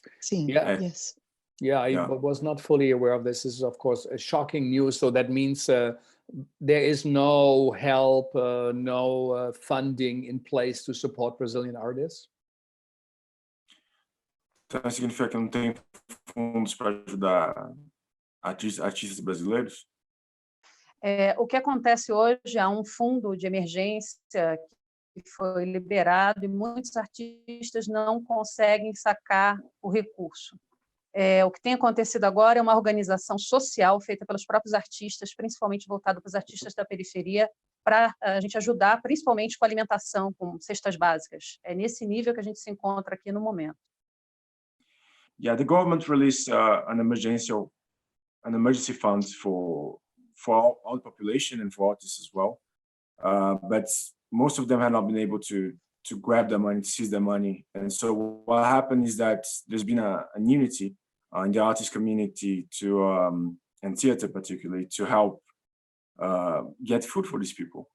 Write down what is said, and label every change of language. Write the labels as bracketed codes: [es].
[en] Yes. Yeah, I was not fully aware of this. This is, of course, a shocking news. So that means there is no help, no funding in place to support Brazilian artists? [pt] Então significa que não tem fundos para ajudar artistas brasileiros? O que acontece hoje, há um fundo de emergência que foi liberado e muitos artistas não conseguem sacar o recurso. O que tem acontecido agora é uma organização social feita pelos próprios artistas, principalmente voltada para os artistas da periferia, para a gente ajudar, principalmente com alimentação, com cestas básicas. É nesse nível que a gente se encontra aqui no momento. [en] Yeah, the government released an emergency fund for all the population and for artists as well, but most of them have not been able to grab the money, to seize the money. And so what happened is that there's been an unity in the artist community and theater particularly, to help get food for these people.